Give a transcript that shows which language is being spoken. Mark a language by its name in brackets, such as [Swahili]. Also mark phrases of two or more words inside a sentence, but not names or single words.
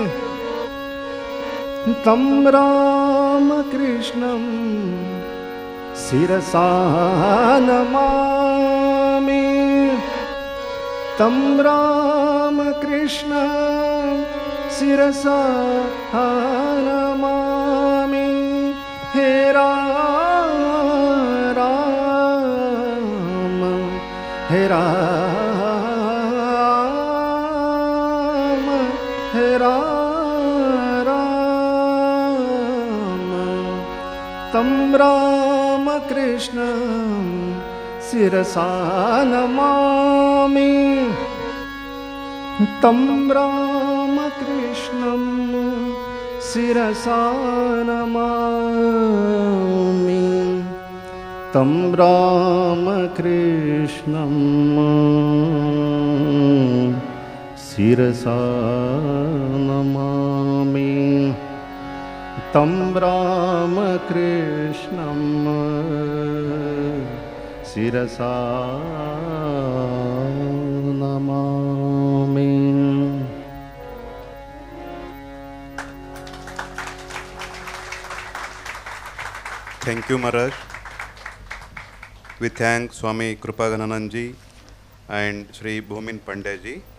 [Sanskrit] तं रामकृष्णं शिरसा नमामि। तं रामकृष्ण शिरसा नमामि। हे राम हे राम हे राम तं रामकृष्ण शिरसा नमामि। तं रामकृष्णं शिरसा नमामि। तं रामकृष्णं शिरसा नमामि। तं रामकृष्णं शिरसा नमामि। [English] Thank you, Maharaj. We thank Swami Kripagananandji and Sri Bhumin Pandyaji.